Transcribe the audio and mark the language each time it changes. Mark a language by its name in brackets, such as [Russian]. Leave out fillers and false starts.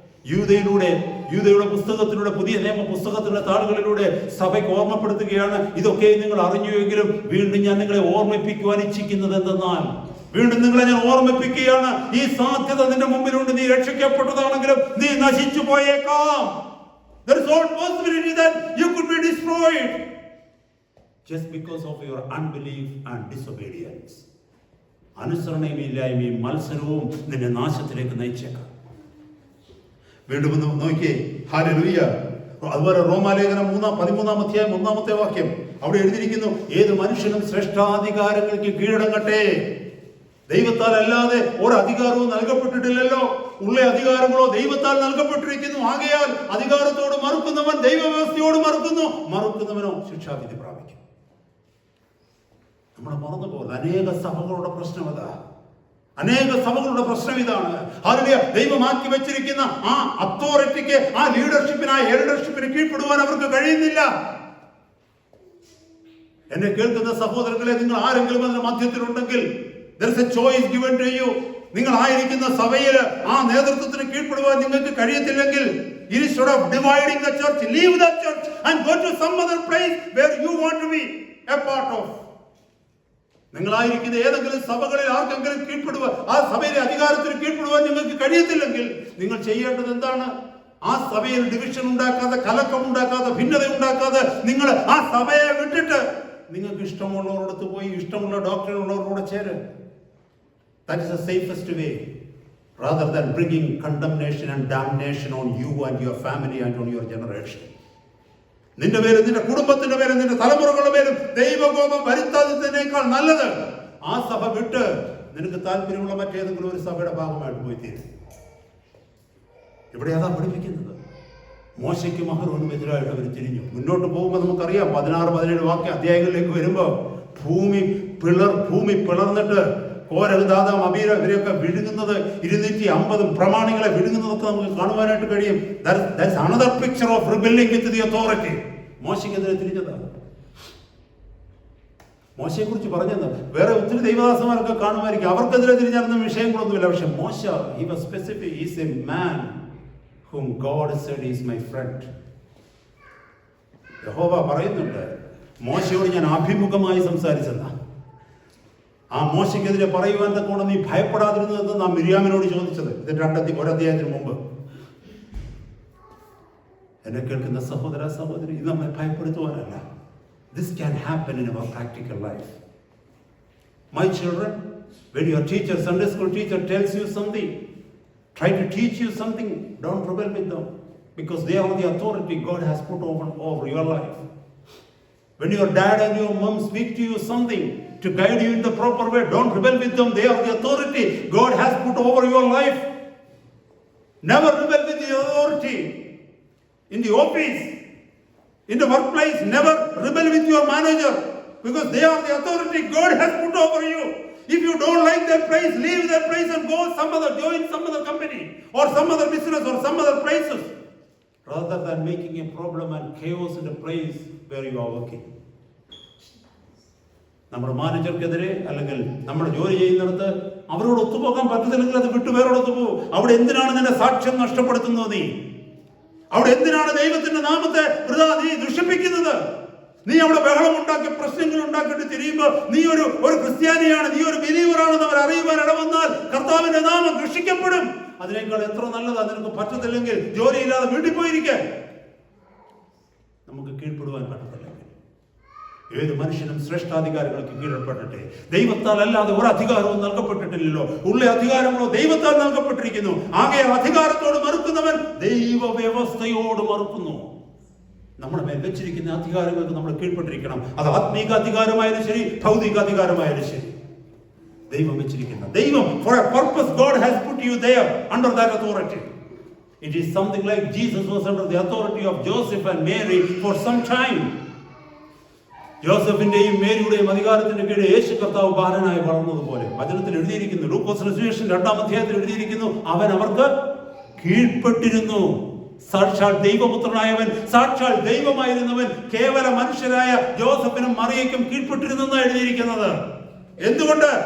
[Malayalam] യൂദയുടെ പുസ്തകത്തിലൂടെ, പുതിയ നിയമ പുസ്തകത്തിലുള്ള താളുകളിലൂടെ സഭയ്ക്ക് ഓർമ്മപ്പെടുത്തുകയാണ്. ഇതൊക്കെ നിങ്ങൾ അറിഞ്ഞുവെങ്കിലും വീണ്ടും ഞാൻ നിങ്ങളെ ഓർമ്മിപ്പിക്കുവാൻ ഇച്ഛിക്കുന്നത് എന്തെന്നാൽ, വീണ്ടും നിങ്ങളെ ഞാൻ ഓർമ്മിപ്പിക്കുകയാണ്, ഈ സാധ്യത നിന്റെ മുമ്പിലുണ്ട്. നീ രക്ഷിക്കപ്പെട്ടതാണെങ്കിലും നീ നശിച്ചു പോയേക്കാം. [English] There is all possibility that you could be destroyed just because of your unbelief and disobedience. [Malayalam] അനുസരണയുമില്ലായ്മയും മത്സരവും നിന്നെ നാശത്തിലേക്ക് നയിച്ചേക്കാം. വീണ്ടും നോക്കിയേ. ഹല്ലേലൂയ. അതുപോലെ റോമാലേഖനം 13-ാം അധ്യായം 1-ാമത്തെ വാക്യം അവിടെ എഴുതിയിരിക്കുന്നു, ഏത് മനുഷ്യനും ശ്രേഷ്ഠാധികാരങ്ങൾക്ക് കീഴടങ്ങട്ടെ. ദൈവത്താൽ അല്ലാതെ ഒരു അധികാരവും നൽകപ്പെട്ടിട്ടില്ലല്ലോ. ഉള്ള അധികാരങ്ങളോ ദൈവത്താൽ നൽകപ്പെട്ടിരിക്കുന്നു. ആകയാൽ അധികാരത്തോട് മറുക്കുന്നവൻ ദൈവവ്യവസ്ഥയോട് മറുക്കുന്നവനോ ശിക്ഷാവിധി പ്രാപിക്കും. നമ്മളെ മറന്നുപോകുന്നത് അനേക സഭകളുടെ പ്രശ്നം അതാ. അനേക സഭകളുടെ പ്രശ്നം ഇതാണ്. ഹല്ലേലൂയ. ദൈവമാക്കി വെച്ചിരിക്കുന്ന ആ അതോറിറ്റിക്ക്, ആ ലീഡർഷിപ്പിന്, ആ എൽഡർഷിപ്പിന് കീഴ്പ്പെടുവാൻ അവർക്ക് കഴിയുന്നില്ല. എന്നെ കേൾക്കുന്ന സഹോദരങ്ങളെ, നിങ്ങൾ ആരെങ്കിലും അതിന്റെ മധ്യത്തിലുണ്ടെങ്കിൽ [English] there is a choice given to you. [Malayalam] നിങ്ങൾ ആയിരിക്കുന്ന സഭയിൽ ആ നേതൃത്വത്തിന് കീഴ്പ്പെടുവാൻ നിങ്ങൾക്ക് കഴിയത്തില്ലെങ്കിൽ, [English] instead of dividing the church, leave the church and go to some other place where you want to be a part of. [Malayalam] നിങ്ങളായിരിക്കുന്ന ഏതെങ്കിലും സഭകളിൽ ആർക്കെങ്കിലും കീഴ്പ്പെടുവാൻ, ആ സഭയിലെ അധികാരത്തിന് കീഴ്പ്പെടുവാൻ നിങ്ങൾക്ക് കഴിയത്തില്ലെങ്കിൽ നിങ്ങൾ ചെയ്യേണ്ടത് എന്താണ്? ആ സഭയിൽ ഡിവിഷൻ ഉണ്ടാക്കാതെ, കലക്കം ഉണ്ടാക്കാതെ, ഭിന്നത ഉണ്ടാക്കാതെ നിങ്ങൾ ആ സഭയെ വിട്ടിട്ട് നിങ്ങൾക്ക് ഇഷ്ടമുള്ളവരോടത്ത് പോയി ഇഷ്ടമുള്ള ഡോക്ടറുള്ളവരോട് ചേര്. [English] That is the safest way, rather than bringing condemnation and damnation on you and your family and on your generation. [Malayalam] നിന്റെ പേരും നിന്റെ കുടുംബത്തിന്റെ പേരും നിന്റെ തലമുറകളുടെ പേരും ദൈവകോപം വരുത്താതിനേക്കാൾ നല്ലത് ആ സഭ വിട്ട് നിനക്ക് താല്പര്യമുള്ള മറ്റേതെങ്കിലും ഒരു സഭയുടെ ഭാഗമായിട്ട് പോയി തീരും. ഇവിടെ അതാ പഠിപ്പിക്കുന്നത്. മോശയ്ക്കും അഹരോനും എതിരായിട്ട് അവർ തിരിഞ്ഞു. മുന്നോട്ട് പോകുമ്പോൾ നമുക്കറിയാം, 16-17 വാക്യ അധ്യായങ്ങളിലേക്ക് വരുമ്പോൾ ഭൂമി പിളർന്നിട്ട് കോരഹ്, ദാദാം, അബീര ഇവരെയൊക്കെ വിഴുങ്ങുന്നത്, 250 പ്രമാണികളെ വിഴുങ്ങുന്നതൊക്കെ നമുക്ക് കാണുവാനായിട്ട് കഴിയും. [English] That's another picture of rebelling with the authority. [Malayalam] മോശയ്ക്കെതിരെ തിരിഞ്ഞതാണ്. മോശയെ കുറിച്ച് പറഞ്ഞത് വേറെ ഒത്തിരി ദൈവദാസന്മാരൊക്കെ കാണുമായിരിക്കും, അവർക്കെതിരെ തിരിഞ്ഞായിരുന്ന വിഷയങ്ങളൊന്നുമില്ല. പക്ഷെ മോശ, [English] he was specific. He is a man whom God said is my friend. [Malayalam] യഹോവ പറയുന്നുണ്ട്, മോശയോട് ഞാൻ അഭിമുഖമായി സംസാരിച്ചെന്നാ. ആ മോശയ്ക്കെതിരെ പറയുവാൻ തക്കോണം നീ ഭയപ്പെടാതിരുന്നതെന്ന് നാം മിര്യാമിനോട് ചോദിച്ചത്. ഇത് ഒരധ്യായത്തിന് മുമ്പ്. എന്നെ കേൾക്കുന്ന സഹോദര സഹോദരി, ഇത് നമ്മളെ ഭയപ്പെടുത്തുവാനല്ല. [English] This can happen in our practical life. My children, when your teacher, Sunday school teacher, tells you something, try to teach you something, don't rebel with them, because they are the authority God has put over your life. When your dad and your mom speak to you something to guide you in the proper way, don't rebel with them. They are the authority God has put over your life. Never rebel with the authority. In the office, in the workplace, never rebel with your manager, because they are the authority God has put over you. If you don't like that place, leave that place and go join some other company or some other business or some other places, rather than making a problem and chaos in the place where you are working. [Malayalam] നമ്മുടെ മാനേജർക്കെതിരെ അല്ലെങ്കിൽ നമ്മുടെ ജോലി ചെയ്യുന്നിടത്ത് അവരോട് ഒത്തുപോകാൻ പറ്റത്തില്ലെങ്കിൽ അത് വിട്ടു വേറോട് ഒത്തുപോകും. അവിടെ എന്തിനാണ് നിന്റെ സാക്ഷ്യം നഷ്ടപ്പെടുത്തുന്നത്? നീ അവിടെ എന്തിനാണ് ദൈവത്തിന്റെ നാമത്തെ നീ ദുഷിപ്പിക്കുന്നത്? നീ അവിടെ ബഹളം ഉണ്ടാക്കി പ്രശ്നങ്ങൾ ഉണ്ടാക്കിയിട്ട് തിരിയുമ്പോൾ നീ ഒരു ക്രിസ്ത്യാനിയാണ്, നീ ഒരു ബിലീവറാണെന്ന് അവർ അറിയുവാൻ ഇടവന്നാൽ കർത്താവിന്റെ നാമം ദുഷിക്കപ്പെടും. അതിനേക്കാൾ എത്ര നല്ലതാ നിനക്ക് പറ്റത്തില്ലെങ്കിൽ ജോലിയില്ലാതെ വീട്ടിൽ പോയിരിക്കാൻ. നമുക്ക് കീഴ്പ്പെടുവാൻ പറ്റത്തില്ലെങ്കിൽ ഏത് മനുഷ്യനും ശ്രേഷ്ഠാധികാരങ്ങൾക്ക് കീഴ്പ്പെടട്ടെ. ദൈവത്താൽ അല്ലാതെ ഒരു അധികാരവും നൽകപ്പെട്ടിട്ടില്ലല്ലോ. ഉള്ള അധികാരങ്ങളോ ദൈവത്താൽ നൽകപ്പെട്ടിരിക്കുന്നു. ആകെ അധികാരത്തോട് മറുക്കുന്നവൻ ദൈവ വ്യവസ്ഥയോട് മറുക്കുന്നു. നമ്മുടെ മേൽ വെച്ചിരിക്കുന്ന അധികാരങ്ങൾക്ക് നമ്മൾ കീഴ്പ്പെട്ടിരിക്കണം. അത് ആത്മീക അധികാരമായാലും ശരി, ഭൗതിക അധികാരമായാലും ശരി, ദൈവം വെച്ചിരിക്കുന്ന ദൈവം [English] for a purpose God has put you there under that authority. It is something like Jesus was under the authority of Joseph and Mary for some time. [Malayalam] ജോസഫിന്റെയും മേരിയുടെയും അധികാരത്തിന്റെ കീഴിൽ യേശു കർത്താവ് ബാലനായി വളർന്നതുപോലെ വചനത്തിൽ എഴുതിയിരിക്കുന്നു. ലൂക്കോസ് സുവിശേഷം 2-ാം അധ്യായത്തിൽ എഴുതിയിരിക്കുന്നു, അവൻ അവർക്ക് കീഴ്പ്പെട്ടിരുന്നു. സാക്ഷാൽ ദൈവപുത്രനായവൻ, സാക്ഷാൽ ദൈവമായിരുന്നവൻ കേവല മനുഷ്യരായ ജോസഫിനും മറിയയ്ക്കും കീഴ്പ്പെട്ടിരുന്നെന്നാണ് എഴുതിയിരിക്കുന്നത്. എന്തുകൊണ്ട്?